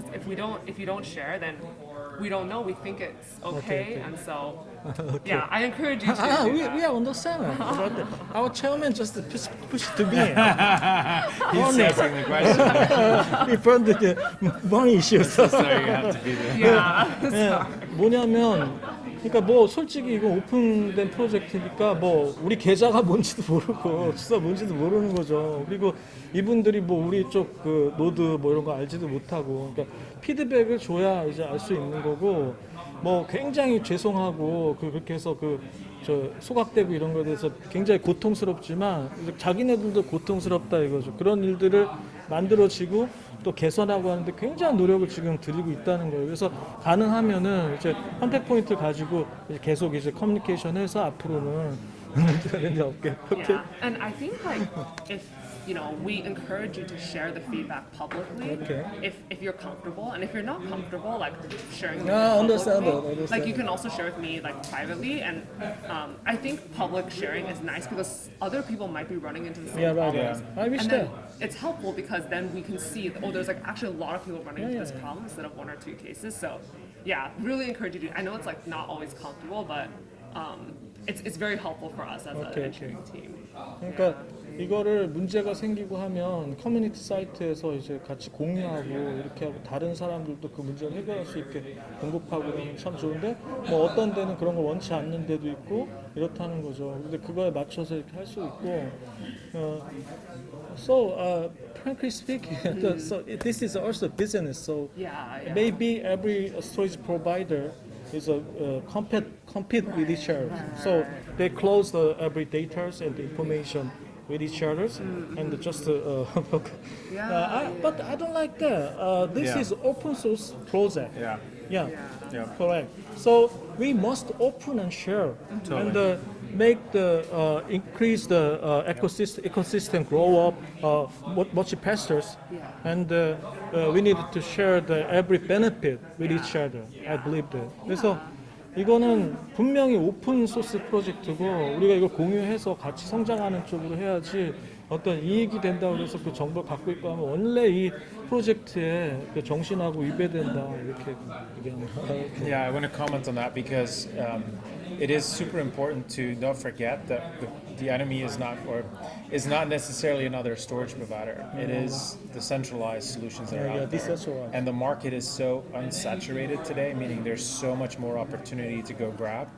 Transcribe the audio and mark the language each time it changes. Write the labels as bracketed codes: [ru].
[en] Because if you don't share, then we don't know. We think it's okay. And so yeah, I encourage you to. We are understand about that. Our chairman just push to me. He's asking the question. We found the money issues. So you have to be there. Yeah. [ko] 뭐냐면, 그러니까 뭐 솔직히 이거 오픈된 프로젝트니까 뭐 우리 계좌가 뭔지도 모르고 주사 뭔지도 모르는 거죠. 그리고 이분들이 뭐 우리 쪽 그 노드 뭐 이런 거 알지도 못하고, 그러니까 피드백을 줘야 이제 알 수 있는 거고, 뭐 굉장히 죄송하고 그렇게 해서 저 소각되고 이런 거에 대해서 굉장히 고통스럽지만 자기네들도 고통스럽다 이거죠. 그런 일들을 만들어지고 또 개선하고 하는데 굉장한 노력을 지금 들이고 있다는 거예요. 그래서 가능하면은 이제 컨택 포인트를 가지고 이제 계속 이제 커뮤니케이션해서 앞으로는 문제가 없게. [en] Yeah. And I think like if we encourage you to share the feedback publicly. Okay. If you're comfortable, and if you're not comfortable, like sharing it understandable. publicly, like you can also share with me like privately. And I think public sharing is nice because other people might be running into the same problems. I wish and that. then it's helpful because then we can see there's like actually a lot of people running into this problem instead of one or two cases. So yeah, really encourage you to. I know it's like not always comfortable, but it's very helpful for us as an engineering team. [ko] 그러니까 이거를 문제가 생기고 하면 커뮤니티 사이트에서 이제 같이 공유하고 이렇게 하고 다른 사람들도 그 문제를 해결할 수 있게 공급하고 그러면 참 좋은데 뭐 어떤 데는 그런 걸 원치 않는 데도 있고 이렇다는 거죠. 근데 그거에 맞춰서 이렇게 할 수 있고 [en] frankly speaking, so this is also business. So maybe every storage provider is compete with each other. So they close every data and the information with each other and just but I don't like that. This is open source project. Yeah, correct. So we must open and share and make the increase the ecosystem grow up much faster, and we need to share every benefit with each other. I believe that. [ko] 그래서 이거는 분명히 오픈 소스 프로젝트고 우리가 이걸 공유해서 같이 성장하는 쪽으로 해야지 어떤 이익이 된다고 해서 그 정보를 갖고 있고 하면 원래 이 프로젝트의 그 정신하고 위배된다 이렇게 얘기합니다. [en] Yeah, I want to comment on that because it is super important to not forget that the enemy is not necessarily another storage provider. It is the centralized solutions that are out there. decentralized. And the market is so unsaturated today, meaning there's so much more opportunity to go grab.